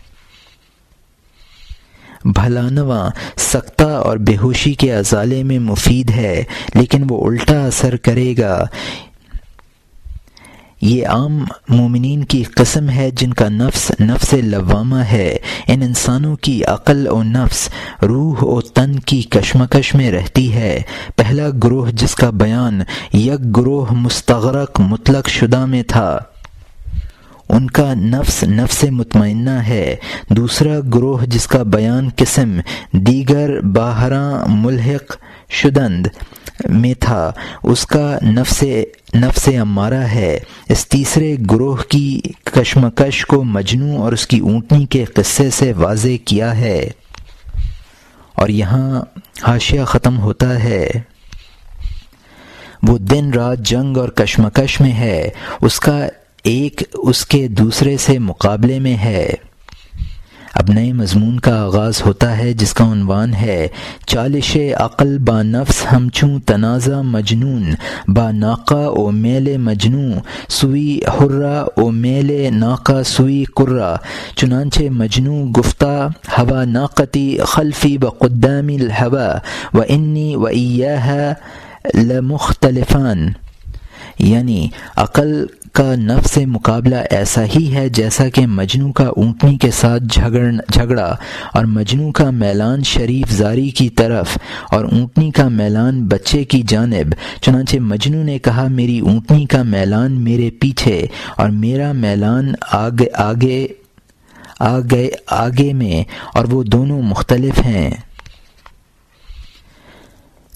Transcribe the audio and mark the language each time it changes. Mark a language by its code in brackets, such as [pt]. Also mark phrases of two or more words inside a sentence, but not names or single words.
[ur] بھلانواں سکتہ اور بے ہوشی کے ازالے میں مفید ہے، لیکن وہ الٹا اثر کرے گا۔ یہ عام مومنین کی قسم ہے جن کا نفس لوامہ ہے۔ ان انسانوں کی عقل و نفس، روح و تن کی کشمکش میں رہتی ہے۔ پہلا گروہ جس کا بیان [fa] یک گروہ مستغرق مطلق شدہ [ur] میں تھا، ان کا نفس مطمئنہ ہے۔ دوسرا گروہ جس کا بیان [fa] قسم دیگر باہراں ملحق شدند [ur] میں تھا، اس کا نفس امارہ ہے۔ اس تیسرے گروہ کی کشمکش کو مجنوں اور اس کی اونٹنی کے قصے سے واضح کیا ہے۔ اور یہاں حاشیہ ختم ہوتا ہے، وہ دن رات جنگ اور کشمکش میں ہے، اس کا ایک اس کے دوسرے سے مقابلے میں ہے۔ اب نئے مضمون کا آغاز ہوتا ہے جس کا عنوان ہے، [fa] چالش عقل با نفس ہمچوں تنازع مجنون، با ناقہ و میل مجنوں سوی حرہ و میل ناقہ سوی قرہ۔ چنانچہ مجنوں گفتہ [ar] ہوا ناقتی خلفی بقدامی الہوا و انی و ایہا لمختلفان، [ur] یعنی عقل کا نفس سے مقابلہ ایسا ہی ہے جیسا کہ مجنوں کا اونٹنی کے ساتھ جھگڑا، اور مجنوں کا میلان شریف زاری کی طرف اور اونٹنی کا میلان بچے کی جانب۔ چنانچہ مجنوں نے کہا، میری اونٹنی کا میلان میرے پیچھے اور میرا میلان آگے میں، اور وہ دونوں مختلف ہیں۔